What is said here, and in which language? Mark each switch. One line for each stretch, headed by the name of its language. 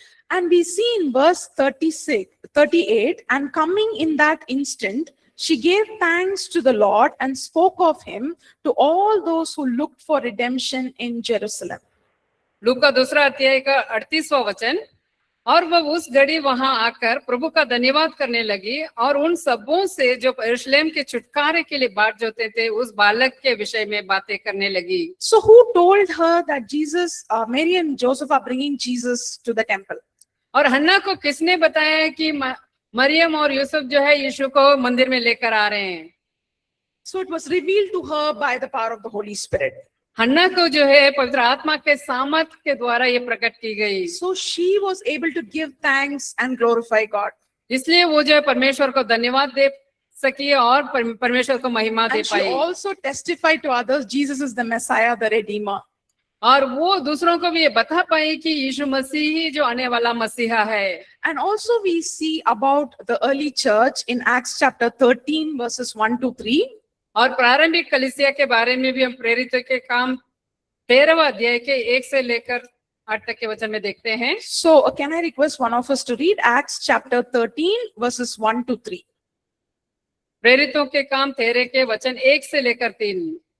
English: And we see in verse 38, and coming in that instant, she gave thanks to the Lord and spoke of him to all those who looked for redemption in Jerusalem.
Hindi: लूका दूसरा अध्याय का 38वां वचन. और वह उस घड़ी वहां आकर प्रभु का धन्यवाद करने लगी और उन सबों से जो यरूशलेम के छुटकारे के लिए बाट जोते थे उस बालक के विषय में बातें करने लगी.
English: So who told her that Mary and Joseph are bringing Jesus to the temple?
Hindi: और हन्ना को किसने बताया कि मरियम और यूसुफ जो है यीशु को मंदिर में लेकर आ रहे हैं?
English: So it was revealed to her by the power of the Holy Spirit.
Hindi: हन्ना को जो है पवित्र आत्मा के सामर्थ के द्वारा ये प्रकट की गई,
English: So she was able to give thanks and glorify God.
Hindi: इसलिए वो जो है परमेश्वर को धन्यवाद दे सकी और परमेश्वर को महिमा दे
English: And she
Hindi: pi,
English: also testified to others, Jesus is the Messiah, the Redeemer.
Hindi: और वो दूसरों को भी ये बता पाई कि यीशु मसीह ही जो आने वाला मसीहा है।
English: And also we see about the early church in Acts chapter 13 verses 1 to 3.
Hindi: और प्रारंभिक कलीसिया के बारे में भी हम प्रेरितों के काम 13वां अध्याय के 1 से लेकर 8 तक के वचन में देखते हैं।
English: So can I request one of us to read Acts chapter 13 verses 1 to 3.
Hindi: प्रेरितों के काम 13 के वचन 1 से लेकर 3।